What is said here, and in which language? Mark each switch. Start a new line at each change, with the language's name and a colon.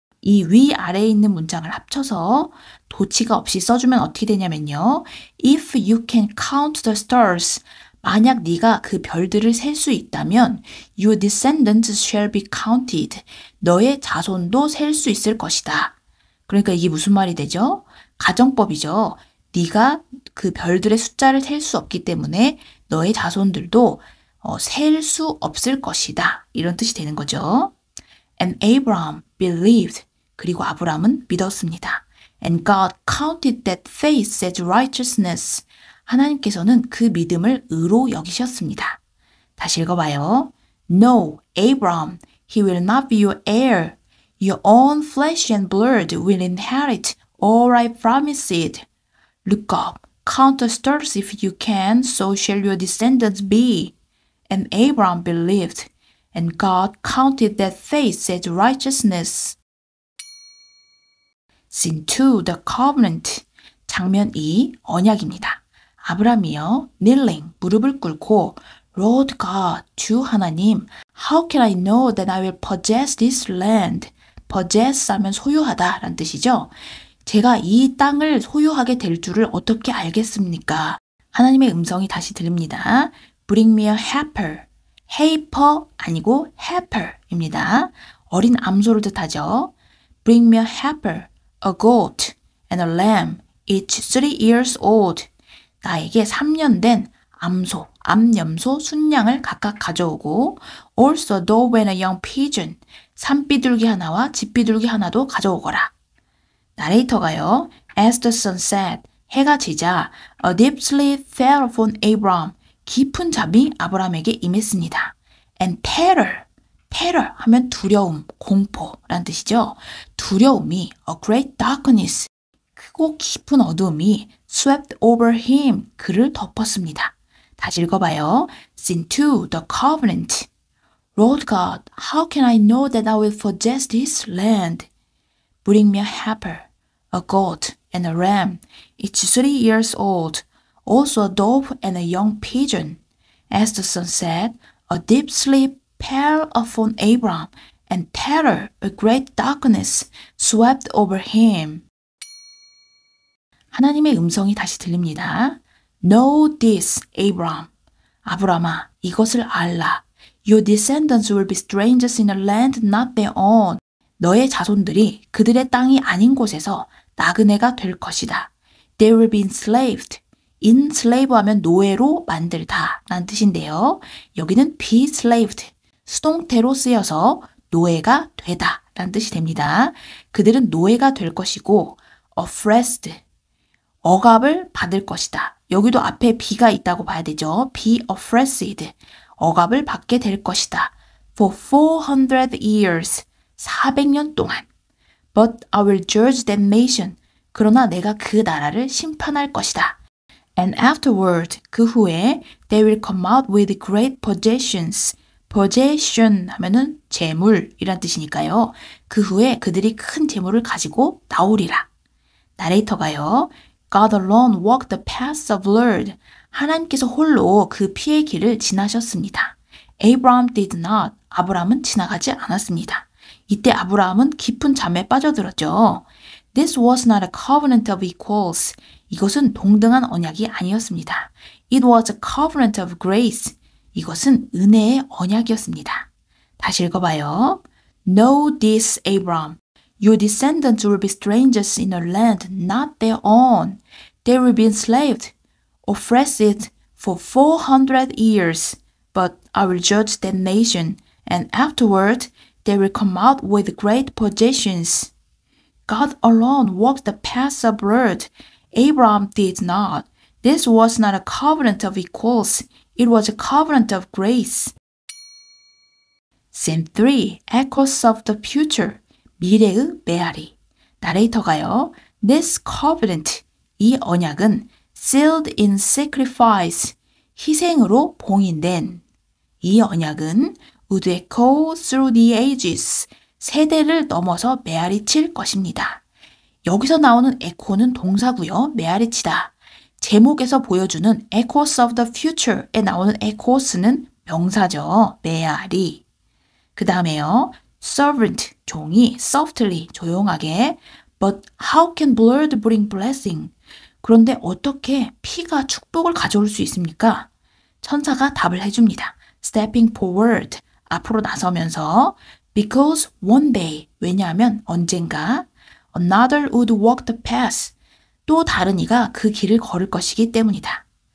Korean: 이 위아래에 있는 문장을 합쳐서 도치가 없이 써주면 어떻게 되냐면요.
English: If you can count the stars.
Korean: 만약 네가 그 별들을 셀 수 있다면
English: your descendants shall be counted.
Korean: 너의 자손도 셀 수 있을 것이다. 그러니까 이게 무슨 말이 되죠? 가정법이죠. 네가 그 별들의 숫자를 셀 수 없기 때문에 너의 자손들도 셀 수 없을 것이다. 이런 뜻이 되는 거죠.
English: And Abraham believed.
Korean: 그리고 아브라함은 믿었습니다.
English: And God counted that faith as righteousness.
Korean: 하나님께서는 그 믿음을 의로 여기셨습니다. 다시 읽어봐요.
English: No, Abraham, he will not be your heir. Your own flesh and blood will inherit all I promised. Look up, count the stars if you can, so shall your descendants be. And Abraham believed, and God counted that faith as righteousness. Scene 2, the covenant.
Korean: 장면 2, 언약입니다. 아브라함이요,
English: kneeling,
Korean: 무릎을 꿇고,
English: Lord God,
Korean: 주 하나님,
English: how can I know that I will possess this land?
Korean: possess 하면 소유하다 라는 뜻이죠. 제가 이 땅을 소유하게 될 줄을 어떻게 알겠습니까? 하나님의 음성이 다시 들립니다.
English: Bring me a heifer.
Korean: heifer 아니고 heifer입니다. 어린 암소를 뜻하죠.
English: Bring me a heifer, a goat, and a lamb, each 3 years old.
Korean: 나에게 3년 된 암소, 암염소, 순양을 각각 가져오고
English: also a dove and a young pigeon.
Korean: 산비둘기 하나와 집비둘기 하나도 가져오거라. 나레이터가요.
English: As the sun set,
Korean: 해가 지자
English: a deep sleep fell upon Abraham.
Korean: 깊은 잠이 아브라함에게 임했습니다.
English: And terror,
Korean: terror 하면 두려움, 공포라는 뜻이죠. 두려움이
English: a great darkness,
Korean: 크고 깊은 어두움이
English: swept over him,
Korean: 그를 덮었습니다. 다시 읽어봐요.
English: Scene 2, the covenant. Lord God, how can I know that I will possess this land? Bring me a heifer, a goat, and a ram, each 3 years old, also a dove and a young pigeon. As the sun set, a deep sleep fell upon Abraham, and terror, a great darkness, swept over him.
Korean: 하나님의 음성이 다시 들립니다.
English: Know this, Abraham.
Korean: 아브라함아, 이것을 알라.
English: Your descendants will be strangers in a land not their own.
Korean: 너의 자손들이 그들의 땅이 아닌 곳에서 나그네가 될 것이다.
English: They will be enslaved.
Korean: enslave 하면 노예로 만들다 라는 뜻인데요. 여기는 be slaved. 수동태로 쓰여서 노예가 되다 라는 뜻이 됩니다. 그들은 노예가 될 것이고 oppressed. 억압을 받을 것이다. 여기도 앞에 be가 있다고 봐야 되죠.
English: be oppressed.
Korean: 억압을 받게 될 것이다.
English: For 400 years.
Korean: 400년 동안.
English: But I will judge that nation.
Korean: 그러나 내가 그 나라를 심판할 것이다.
English: And afterward,
Korean: 그 후에
English: they will come out with great possessions.
Korean: possession 하면은 재물이란 뜻이니까요. 그 후에 그들이 큰 재물을 가지고 나오리라. 나레이터가요.
English: God alone walked the paths of blood.
Korean: 하나님께서 홀로 그 피의 길을 지나셨습니다.
English: Abraham did not.
Korean: 아브라함은 지나가지 않았습니다. 이때 아브라함은 깊은 잠에 빠져들었죠.
English: This was not a covenant of equals.
Korean: 이것은 동등한 언약이 아니었습니다.
English: It was a covenant of grace.
Korean: 이것은 은혜의 언약이었습니다. 다시 읽어봐요.
English: Know this, Abraham. Your descendants will be strangers in a land not their own. They will be enslaved, oppressed for 400 years. But I will judge that nation, and afterward they will come out with great possessions. God alone walked the paths of blood. Abraham did not. This was not a covenant of equals. It was a covenant of grace. Scene 3. Echoes of the future.
Korean: 미래의 메아리. 나레이터가요.
English: This covenant.
Korean: 이 언약은
English: sealed in sacrifice.
Korean: 희생으로 봉인된. 이 언약은
English: would echo through the ages.
Korean: 세대를 넘어서 메아리칠 것입니다. 여기서 나오는 echo는 동사고요. 메아리치다. 제목에서 보여주는 echoes of the future에 나오는 echoes는 명사죠. 메아리. 그 다음에요.
English: servant,
Korean: 종이
English: softly,
Korean: 조용하게
English: but how can blood bring blessing?
Korean: 그런데 어떻게 피가 축복을 가져올 수 있습니까? 천사가 답을 해줍니다.
English: stepping forward,
Korean: 앞으로 나서면서
English: because one day,
Korean: 왜냐하면 언젠가
English: another would walk the path,
Korean: 또 다른 이가 그 길을 걸을 것이기 때문이다.